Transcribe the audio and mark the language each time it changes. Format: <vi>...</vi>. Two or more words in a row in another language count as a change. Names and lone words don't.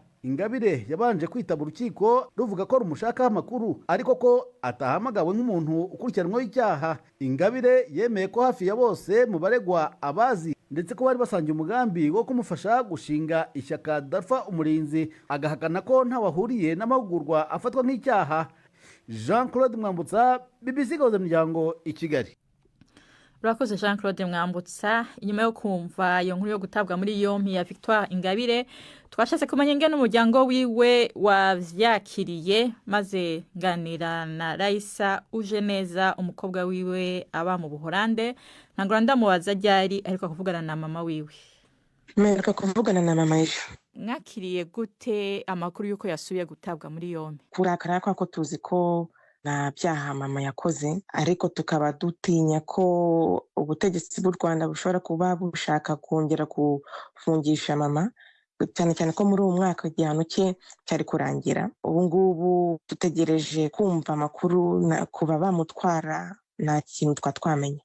<rw>Ingabire yabanje kwitaba urukiko ruvuga ko rumushakaho amakuru ariko ko atahamagawe nk'umuntu ukurikiranweho icyaha. Ingabire yemeye ko hafi ya bose mu baregwa abazi ndetse ko bari basangiye umugambi wo kumufasha gushinga ishyaka Dalpha Umurinzi, agahakana ko ntawahuriye n'amahugurwa afatwa nk'icyaha. Jean Claude Mwambutsa, BBC Gahuza Miryango, i Kigali.</rw> <rn>Urakoze Jean Claude Mwambutsa. Inyuma yo kumva iyo nkuru yo gutabwa muri yompi ya Victoire Ingabire, twashatse kumenya ingene umuryango wiwe wavyakiriye, maze ganira na Raisa Ujeneza umukobwa wiwe aba mu Buholande. Ntangura ndamubaza ryari ariko kuvugana na mama wiwe.</rn> <rw>Mpereka kuvugana na mama ejo. Mwakiriye gute amakuru yuko yasubiye gutabwa muri yompi? Kurakara ko tuzi ko nta byaha mama yakoze, ariko tukaba dutinya ko ubutegetsi bw'u Rwanda bushobora kuba bushaka kongera kufungisha mama, cyane cyane ko muri uwo mwaka igihano cye cyari kurangira. Ubu ngubu dutegereje kumva amakuru kuba bamutwara, nta kintu twamenye.</rw>